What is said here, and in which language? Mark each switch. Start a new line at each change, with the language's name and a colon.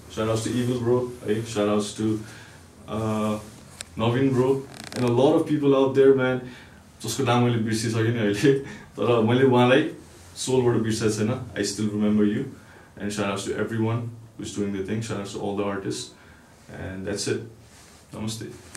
English: Shout outs to Evil Bro, hey, shout outs to Navin Bro, and a lot of people out there, man.
Nepali: जसको नाम मैले बिर्सिसकेँ नि अहिले, तर मैले उहाँलाई सोलबाट बिर्सेको छैन.
English: I still remember you, and shout outs to everyone who's doing the thing. Shout outs to all the artists, and that's it. Namaste.